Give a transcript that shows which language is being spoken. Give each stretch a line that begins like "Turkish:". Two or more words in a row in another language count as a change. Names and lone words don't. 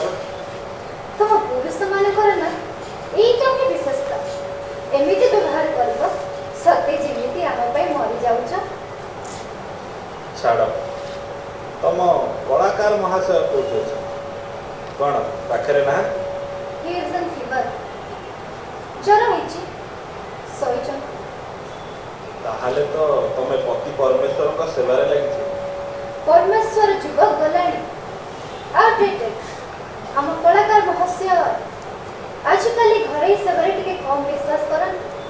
Odia: ତମ ପୁରୁଷମାନଙ୍କର ନା ଏଇଟା ହିଁ ବିଶେଷତା। ଏମିତି ବ୍ୟବହାର କରିବ ସତେ ଯେମିତି ଆମ ପାଇଁ ମରିଯାଉଛ। ଛାଡ଼, ତମ କଳାକାର ମହାଶୟ କୋଉଠି ଅଛନ୍ତି? କ'ଣ ପାଖରେ ନାହାନ୍ତି?
English: He is in fever.
Odia: ଜ୍ୱର ହେଇଛି, ଶୋଇଛନ୍ତି। ତାହେଲେ ତ ତମେ ପତି ପରମେଶ୍ୱରଙ୍କ ସେବାରେ ଲାଗିଥିବ। ପରମେଶ୍ୱର ଯୁଗ ଗଲାଣି, ଆଉଟଡେଟେଡ୍। ଆମ କଳାକାର ମହାଶୟ ଆଜିକାଲି ଘରୋଇ ସେବାରେ ଟିକେ କମ୍ ବିଶ୍ୱାସ କରନ୍ତି।